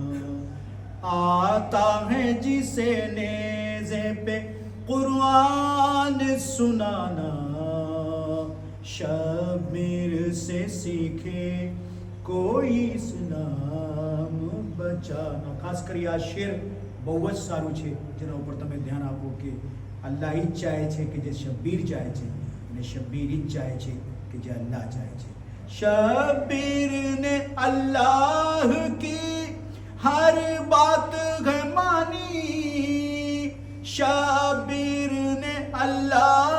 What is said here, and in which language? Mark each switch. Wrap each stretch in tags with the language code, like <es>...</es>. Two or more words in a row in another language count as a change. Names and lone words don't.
<ur>آتا ہے جسے نیزے پہ قرآن سنانا شبیر سے سیکھے کوئی اسلام بچانا خاص</ur> <gu>کر આ શેર બહુ જ સારું છે જેના ઉપર તમે ધ્યાન આપો કે અલ્લાહ ઈ જ ચાહે છે કે જે શબ્બીર ચાહે છે અને શબ્બીર ઈ જ ચાહે છે કે જે અલ્લાહ ચાહે છે</gu> <ur>شبیر نے اللہ کی ہر بات ہے مانی شبیر نے اللہ</ur>